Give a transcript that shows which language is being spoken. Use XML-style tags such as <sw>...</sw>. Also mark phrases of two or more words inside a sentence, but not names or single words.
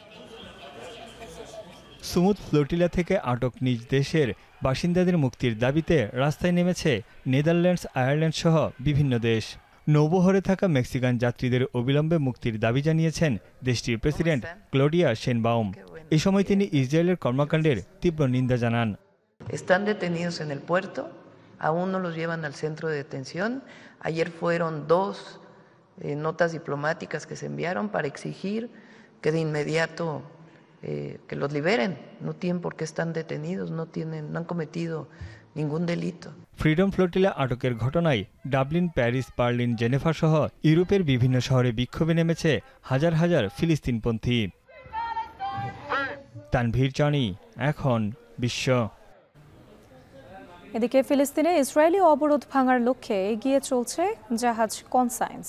<bn>সুমুদ ফ্লোটিলা থেকে আটক নিজ দেশের বাসিন্দাদের মুক্তির দাবিতে রাস্তায় নেমেছে নেদারল্যান্ডস, আয়ারল্যান্ড সহ বিভিন্ন দেশ। নৌবহরে থাকা মেক্সিকান যাত্রীদের অবিলম্বে মুক্তির দাবি জানিয়েছেন দেশটির প্রেসিডেন্ট ক্লডিয়া শেনবাউম। এ সময় তিনি ইসরায়েলের কর্মকাণ্ডের তীব্র নিন্দা জানান।</bn> <es>Están detenidos en el puerto, aún no los llevan al centro de detención. Ayer fueron dos notas diplomáticas que se enviaron para exigir que de inmediato que los liberen. No tienen por qué están detenidos, no han cometido ningún delito.</es> <bn>ফ্রিডম ফ্লোটিলা আটকের ঘটনায় ডাবলিন, প্যারিস, বার্লিন, জেনেভা সহ ইউরোপের বিভিন্ন শহরে বিক্ষোভে নেমেছে হাজার হাজার ফিলিস্তিনপন্থী। তানভীর জানি, এখন বিশ্ব। এদিকে ফিলিস্তিনে ইসরায়েলি অবরোধ ভাঙার লক্ষ্যে এগিয়ে চলছে জাহাজ কনসাইন্স।</bn>